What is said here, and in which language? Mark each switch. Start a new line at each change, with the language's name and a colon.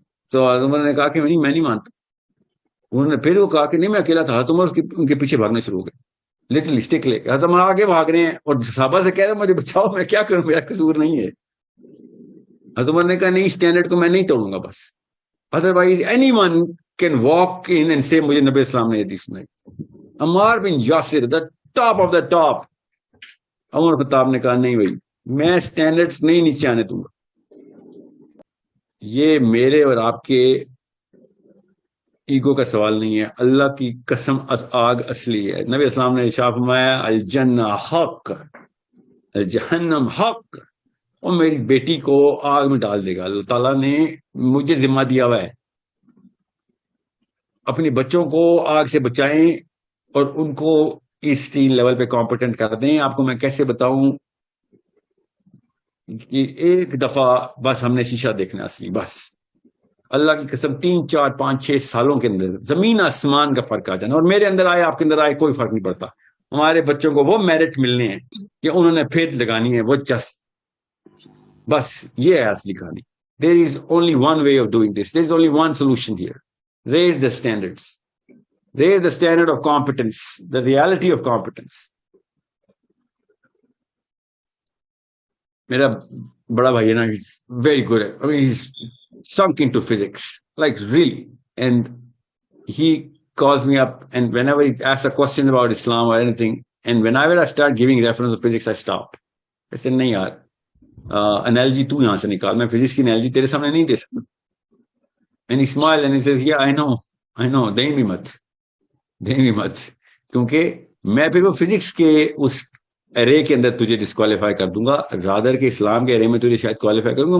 Urdu: تو حضرت عمر نے کہا کہ میں نہیں مانتا. انہوں نے پھر وہ کہا کہ نہیں میں اکیلا تھا. حضرت عمر ان کے پیچھے بھاگنا شروع ہو گئے,
English: little stick
Urdu: لے کے. حضرت عمر آگے بھاگ رہے ہیں اور صحابہ سے کہہ رہے ہیں مجھے بچاؤ, میں کیا کروں, میرا قصور نہیں ہے. حضرت عمر نے کہا نہیں اسٹینڈرڈ کو میں نہیں توڑوں گا بس.
English: otherwise anyone can walk in and سے
Urdu: مجھے نبی اسلام نے حدیث سنائی.
English: Ammar bin Yasir the top of the top.
Urdu: عمر خطاب نے کہا نہیں بھائی میں اسٹینڈرڈز نہیں نیچے آنے دوں گا. یہ میرے اور آپ کے ایگو کا سوال نہیں ہے, اللہ کی قسم آگ اصلی ہے. نبی اسلام نے ارشاد فرمایا
Arabic: الجنہ حق الجہنم حق,
Urdu: اور میری بیٹی کو آگ میں ڈال دے گا. اللہ تعالیٰ نے مجھے ذمہ دیا ہوا ہے اپنی بچوں کو آگ سے بچائیں اور ان کو اس 3 لیول پہ کمپیٹنٹ کر دیں. آپ کو میں کیسے بتاؤں کہ ایک دفعہ بس ہم نے شیشہ دیکھنا اصلی, بس اللہ کی قسم 3 4 5 6 سالوں کے اندر زمین آسمان کا فرق آ جانا. اور میرے اندر آئے آپ کے اندر آئے کوئی فرق نہیں پڑتا. ہمارے بچوں کو وہ میرٹ ملنے ہیں کہ انہوں نے پھر لگانی ہے وہ چست. بس یہ ہے اصلی کہانی.
English: There is only one way of doing this. There is only one solution here. Raise the standards. Raise the standard of competence, the reality of competence.
Urdu: میرا بڑا بھائی ہے نا,
English: he's very good at, I mean he's sunk into physics, like really. And he calls me up and whenever he asks a question about Islam or anything, and whenever I start giving reference to physics, I stop. I say
Urdu: نہیں یار analogy تو یہاں سے نکال, میں physics کی analogy تیرے سامنے نہیں دے سکتا.
English: And he smiled and he says yeah I know
Urdu: دیں بھی مت کیونکہ میں پھر وہ فزکس کے اس ارے کے اندر تجھے ڈسکوالیفائی کر دوں گا, رادر کے اسلام کے ارے میں تجھے شاید کوالیفائی کروں گا.